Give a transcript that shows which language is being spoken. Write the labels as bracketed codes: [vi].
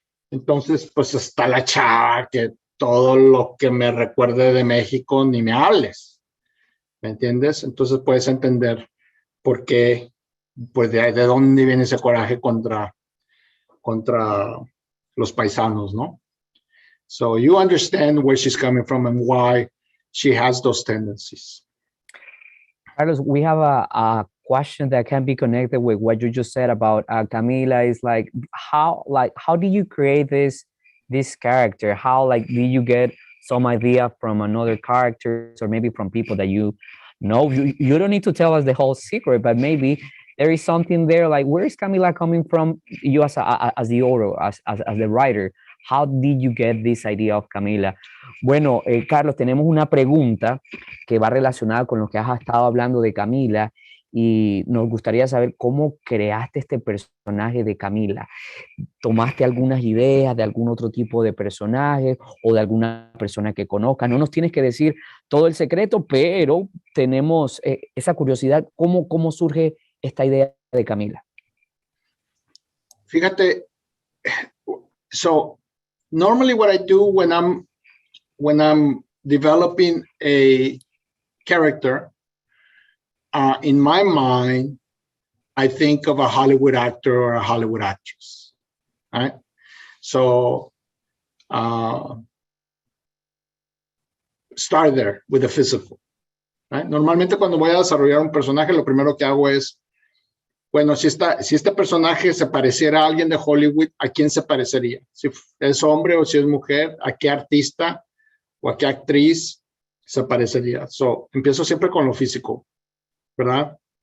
[es] Entonces, pues está la chava que todo lo que me recuerde de México ni me hables, ¿me entiendes? Entonces puedes entender por qué, pues de dónde viene ese coraje contra los paisanos, ¿no? [en] So you understand where she's coming from and why she has those tendencies. Carlos, we have a question that can be connected with what you just said about Camila. Is like how do you create this character? How like do you get some idea from another characters or maybe from people that you know? You don't need to tell us the whole secret, but maybe there is something there. Like where is Camila coming from? You as the author, as the writer. How did you get this idea of Camila? [es] Bueno, Carlos, tenemos una pregunta que va relacionada con lo que has estado hablando de Camila y nos gustaría saber cómo creaste este personaje de Camila. ¿Tomaste algunas ideas de algún otro tipo de personaje o de alguna persona que conozcas? No nos tienes que decir todo el secreto, pero tenemos esa curiosidad, ¿cómo surge esta idea de Camila? Fíjate, [en] so normally what I do when I'm developing a character, in my mind, I think of a Hollywood actor or a Hollywood actress, right? So start there with the physical, right? [es] Normalmente cuando voy a desarrollar un personaje, lo primero que hago es, bueno, si este personaje se pareciera a alguien de Hollywood, ¿a quién se parecería? Si es hombre o si es mujer, ¿a qué artista o a qué actriz se parecería? So, empiezo siempre con lo físico, ¿verdad?